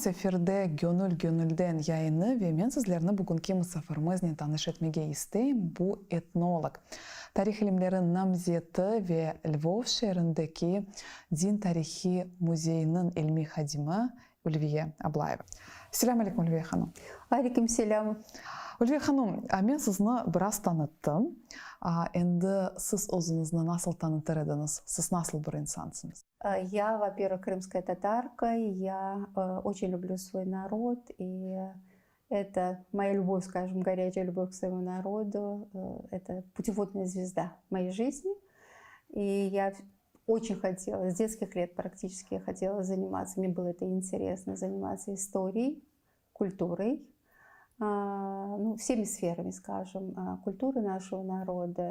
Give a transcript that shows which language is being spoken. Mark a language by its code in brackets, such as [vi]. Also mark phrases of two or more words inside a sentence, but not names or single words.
[crh] Efirde Gönül Gönülden yayını ve men sizlerni bugünkü misafirimiz bilen tanış etmege isteyim. Bu etnolog. Tarih ilimleri namzeti ve Lvov şehrindeki Din Tarihi Muzeyinin ilmi hadimi Ulviye Ablayeva. [ar] السلام عليكم Ulviye hanım. [crh] Aleyküm selam. Ulviye hanım, men sizni biraz tanıttım. Endi siz özünüzni nasıl tanıtır ediniz? Siz nasıl bir insansınız? [ru] Я, во-первых, крымская татарка, я очень люблю свой народ, и это моя любовь, скажем, горячая любовь к своему народу, это путеводная звезда моей жизни. И я очень хотела, с детских лет практически я хотела заниматься, мне было это интересно, заниматься историей, культурой, ну, всеми сферами, скажем, культуры нашего народа.